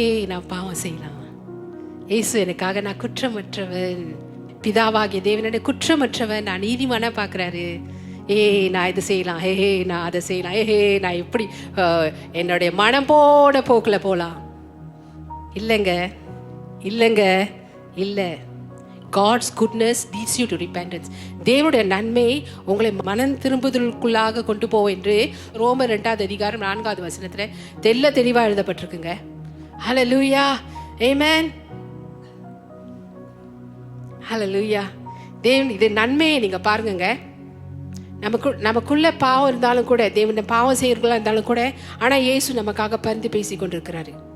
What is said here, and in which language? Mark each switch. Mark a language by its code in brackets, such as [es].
[ta] நான் பாவம் செய்யலாம், ஏசு எனக்காக நான் குற்றமற்றவன், பிதாவாகிய தேவனுடைய குற்றமற்றவன், நான் நீதிமானா பார்க்குறாரு. நான் இது செய்யலாம், நான் அதை செய்யலாம், நான் எப்படி என்னுடைய மனம் போட போக்கில் போகலாம். இல்லைங்க, இல்லைங்க, இல்லை. [en] God's goodness leads you to repentance. [ta] தேவனுடைய நன்மை உங்களை மனம் திரும்புதலுக்குள்ளாக கொண்டு போவோம் என்று ரோமர் 2 அதிகாரம் 4 வசனத்துல தெல்ல தெளிவா எழுதப்பட்டிருக்குங்க. ஹல்லேலூயா, ஆமென், ஹல்லேலூயா. தேவன் இது நன்மையை நீங்க பாருங்க. நமக்குள்ள பாவம் இருந்தாலும் கூட, தேவன் பாவம் செய்யறவங்களா இருந்தாலும் கூட, ஆனா இயேசு நமக்காக பரிந்து பேசி கொண்டிருக்கிறாரு.